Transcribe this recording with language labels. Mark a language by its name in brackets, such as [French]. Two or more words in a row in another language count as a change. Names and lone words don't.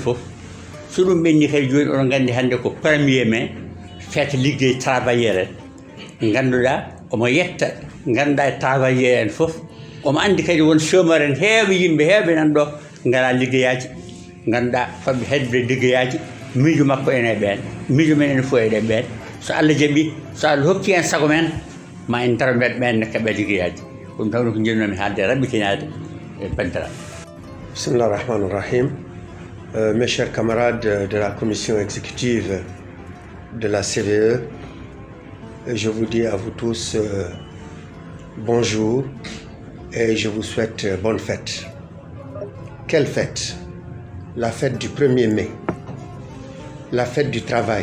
[Fula] fof so ɗum ɓenni kadi joni oɗon gandi hande ko [French] 1er mai fête [Fula] liggey travailleur en ganduɗa omo yetta ganduɗa e travailleur en fof omo andi kadi won chômeur en heeɓe yimɓe heeɓe nan ɗo ngala liggeyaji ganduɗa famɓe hedde liggeyaji miijo makko ene ɓen miijo men ene fof eɗen ɓen so Allah jaaɓi so Allah hokki en sago men ma en daro mbeɗe ɓen ne keeɓa liggeyaji ɗum tawno ko jinnomi haalde rabbitinade e bandiraɓe. [Arabic] بسم الله الرحمن الرحيم. [French] Mes chers camarades de la commission exécutive de la CVE, je vous dis à vous tous bonjour et je vous souhaite bonne fête. Quelle fête? La fête du 1er mai, la fête du travail.